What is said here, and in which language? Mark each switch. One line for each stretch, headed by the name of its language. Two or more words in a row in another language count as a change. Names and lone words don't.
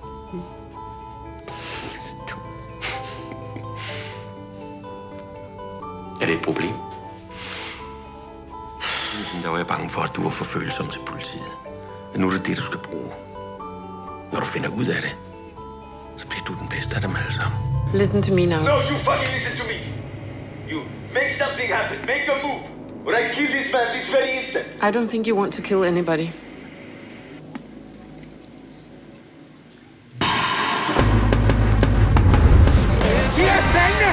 Danish: Er det et problem? Der var jeg bange for, at du var for følsom til politiet. Men nu er det det, du skal bruge. Når du finder ud af det, så bliver du den bedste af dem alle sammen.
English: Listen to me now. No, you fucking listen to me. You make something happen. Make a move. Or I kill this man this very instant. I don't think you want to kill anybody. Yes, baby!